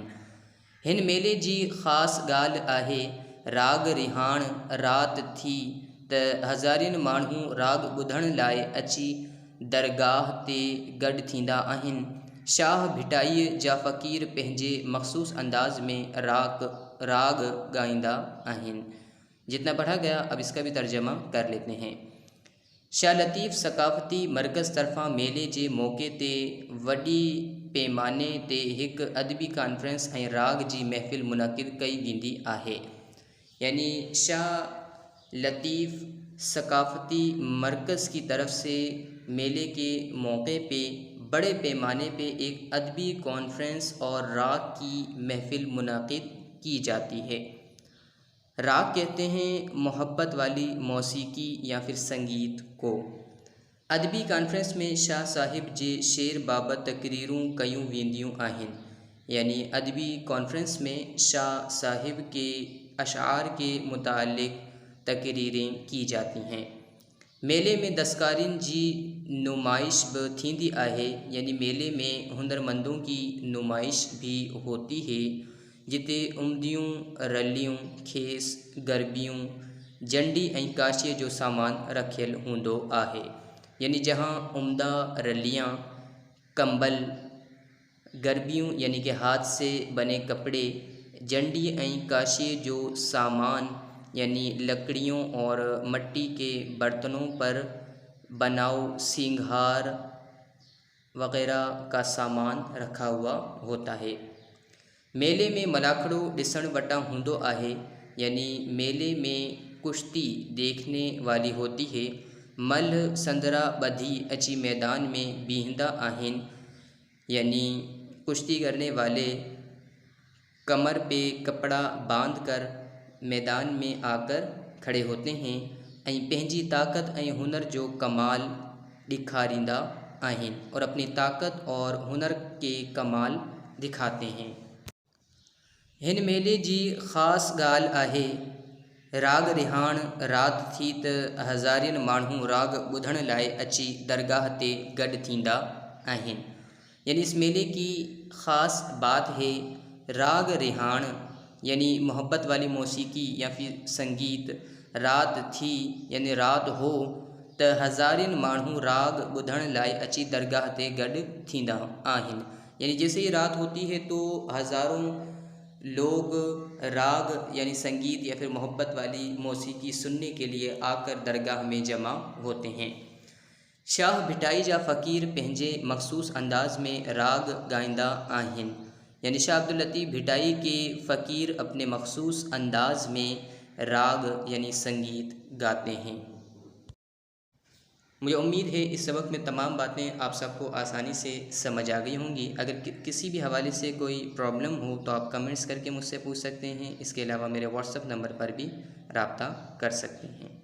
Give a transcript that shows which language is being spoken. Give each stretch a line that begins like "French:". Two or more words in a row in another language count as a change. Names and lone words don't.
Sindhi: हिन मेले जी ख़ासि ॻाल्हि आहे राग रिहाण। राति थी त हज़ारियुनि माण्हू राग ॿुधण लाइ अची दरगाह ते गॾु थींदा आहिनि। शाह भिटाईअ जा फ़क़ीर पंहिंजे मख़सूस अंदाज़ में राग गाईंदा आहिनि।
Urdu: جتنا پڑھا گیا اب اس کا بھی ترجمہ کر لیتے ہیں.
Sindhi: शाह लतीफ़ सक़ाफ़ती मरकज़ तरफ़ां मेले जे मौक़े ते वॾी पैमाने ते हिकु अदबी कॉन्फ्रेंस ऐं राग जी महफ़िल मुनक़िद कई वेंदी आहे।
Urdu: یعنی شاہ لطیف ثقافتی مرکز کی طرف سے میلے کے موقعے پہ بڑے پیمانے پہ ایک ادبی کانفرنس اور راگ کی محفل منعقد کی جاتی ہے. راگ کہتے ہیں محبت والی موسیقی یا پھر سنگیت کو.
Sindhi: अदबी कॉन्फ्रेंस में शाह साहिब जे शेर बाबति तक़रीरूं कयूं वेंदियूं आहिनि।
Urdu: یعنی ادبی کانفرنس میں شاہ صاحب کے اشعار کے متعلق تقریریں کی جاتی ہیں.
Sindhi: मेले में दस्तकारियुनि जी नुमाइश भी थींदी आहे।
Urdu: یعنی میلے میں ہنرمندوں کی نمائش بھی ہوتی ہے,
Sindhi: जिते उमदियूं, रलियूं, खेस, गरबियूं, जंडी ऐं काशीअ जो सामान रखियल हूंदो आहे।
Urdu: یعنی جہاں عمدہ رلیاں، کمبل، گربیاں یعنی کہ ہاتھ سے بنے کپڑے,
Sindhi: जंडी ऐं काशीअ जो सामान
Urdu: یعنی لکڑیوں اور مٹی کے برتنوں پر بناؤ سنگار وغیرہ کا سامان رکھا ہوا ہوتا ہے.
Sindhi: मेले में मलाखड़ो ॾिसण वटां हूंदो आहे।
Urdu: یعنی میلے میں کشتی دیکھنے والی ہوتی ہے.
Sindhi: मल्ह संदरा ॿधी अची मैदान में बीहंदा आहिनि।
Urdu: یعنی کشتی کرنے والے کمر پہ کپڑا باندھ کر میدان میں آ کر کھڑے ہوتے ہیں
Sindhi: ऐं पंहिंजी ताक़त ऐं हुनर जो कमाल ॾेखारींदा आहिनि
Urdu: اور اپنی طاقت اور ہنر کے کمال دکھاتے ہیں.
Sindhi: हिन मेले जी ख़ासि ॻाल्हि आहे राग रिहाण। राति थी त हज़ारियुनि माण्हू राग ॿुधण लाइ अची दरगाह ते गॾु थींदा आहिनि।
Urdu: یعنی اس میلے کی خاص بات ہے راگ رہاڻ، یعنی محبت والی موسیقی یا پھر سنگیت.
Sindhi: रात थी
Urdu: یعنی رات ہو
Sindhi: त हज़ारियुनि माण्हू राग ॿुधण लाइ अची दरगाह ते गॾु थींदा आहिनि।
Urdu: یعنی جیسے ہی رات ہوتی ہے تو ہزاروں لوگ راگ یعنی سنگیت یا پھر محبت والی موسیقی سننے کے لیے آ کر درگاہ میں جمع ہوتے ہیں.
Sindhi: शाह भिटाई जा फ़क़ीर पंहिंजे मख़सूस अंदाज़ में राग गाईंदा आहिनि।
Urdu: یعنی شاہ عبداللطیف بھٹائی کے فقیر اپنے مخصوص انداز میں راگ یعنی سنگیت گاتے ہیں. مجھے امید ہے اس سبق میں تمام باتیں آپ سب کو آسانی سے سمجھ آ گئی ہوں گی. اگر کسی بھی حوالے سے کوئی پرابلم ہو تو آپ کمنٹس کر کے مجھ سے پوچھ سکتے ہیں. اس کے علاوہ میرے واٹس ایپ نمبر پر بھی رابطہ کر سکتے ہیں.